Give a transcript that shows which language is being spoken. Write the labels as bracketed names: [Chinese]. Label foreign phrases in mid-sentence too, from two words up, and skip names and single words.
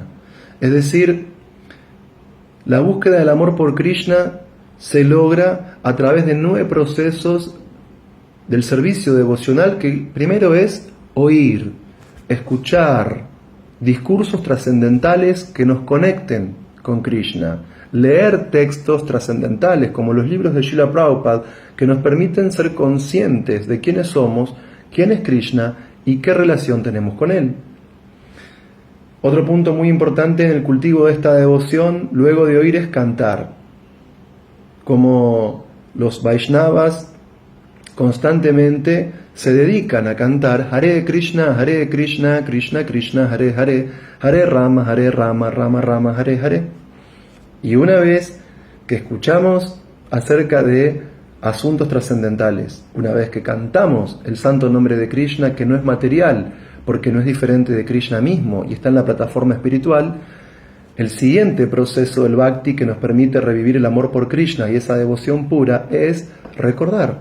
[Spanish] Es decir, la búsqueda del amor por Krishna se logra a través de 9 procesos del servicio devocional, que primero es oír, escuchar discursos trascendentales que nos conecten con Krishna, leer textos trascendentales como los libros de Srila Prabhupada que nos permiten ser conscientes de quiénes somos, quién es Krishna y qué relación tenemos con él. Otro punto muy importante en el cultivo de esta devoción, luego de oír, es cantar. Como los Vaishnavas constantemente se dedican a cantar [Sanskrit] हरे कृष्ण, कृष्ण कृष्ण, हरे हरे, हरे राम, राम राम, हरे हरे. [Spanish] Y una vez que escuchamos acerca de asuntos trascendentales, una vez que cantamos el santo nombre de Krishna, que no es material, porque no es diferente de Krishna mismo y está en la plataforma espiritual, el siguiente proceso del Bhakti que nos permite revivir el amor por Krishna y esa devoción pura es recordar.